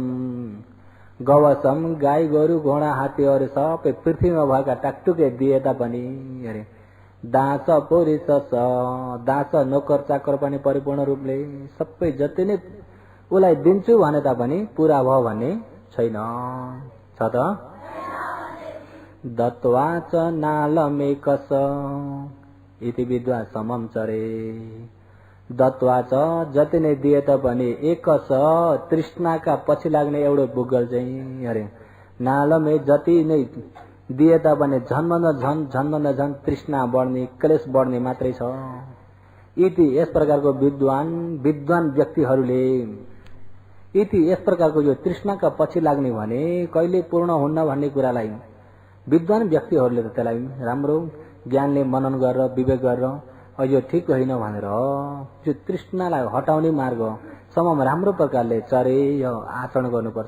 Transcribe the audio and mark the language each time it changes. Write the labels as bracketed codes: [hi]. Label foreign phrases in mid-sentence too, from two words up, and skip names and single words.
[ne] गवसम गाई गोरु घोडा हात्तीहरू सबै पृथ्वीमा भएका टाकटुके दिए तापनि अरे दास पोरिस दास नोकर चाकर पनि परिपूर्ण रूपले सबै जति नै उसलाई दिन्छु भने तापनि पूरा भयो भन्ने छैन छ त। [pi] दत्वाच नालमेकस इति विद्वा समम चरे। [ne] दत्वाच जति नै दिए तापनि एकस तृष्णाका पछि लाग्ने एउटा बुगल चाहिँ अरे नालमे जति नै दिए तापनि झन्मन झन तृष्णा बढ्ने क्लेश बढ्ने मात्रै छ। इति यस प्रकारको विद्वान व्यक्तिहरूले इति यस प्रकारको यो तृष्णाका पछि लाग्ने भने कहिले पूर्ण हुन्न भन्ने कुरालाई विद्वान व्यक्तिहरूले त त्यसलाई राम्रो ज्ञानले मनन गरेर विवेक गरेर यो ठिक होइन भनेर यो तृष्णालाई हटाउने मार्ग समम राम्रो प्रकारले चरे यो आचरण गर्नुपर्छ।